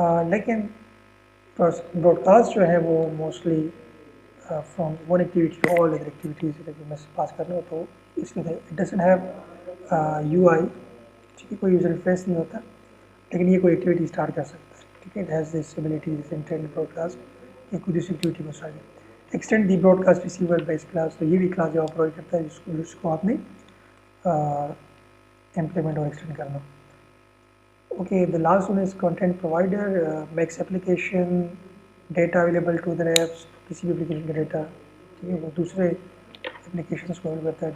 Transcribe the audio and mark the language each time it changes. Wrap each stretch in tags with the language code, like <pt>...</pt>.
<ur>لیکن Broad cost جو ہے وہ</ur> <en>mostly from one activity to all other activities</en> <ur>اگر میسیج پاس کرنا ہو تو اس لیے</ur> <en>it doesn't have U I</en> <ur>ٹھیک ہے, کوئی یوزر انٹرفیس نہیں ہوتا, لیکن یہ کوئی ایکٹیویٹی اسٹارٹ کر سکتا ہے ٹھیک ہے.</ur> <en>it has this ability this intent broadcast</en> <ur>کہ کوئی دوسری ایکٹیویٹی کو اسٹارٹ کرے.</ur> <en>extend the broadcast receiver base class,</en> <ur>تو یہ بھی کلاس جو پرووائڈ کرتا ہے جس کو آپ نے امپلیمنٹ اور ایکسٹینڈ کرنا.</ur> <en>Okay, the last one is content provider, makes application data available to other apps.</en> <ur>کسی بھی اپلیکیشن کا ڈیٹا ٹھیک ہے وہ دوسرے اپلیکیشنس کو اویلیبل کرتا ہے.</ur>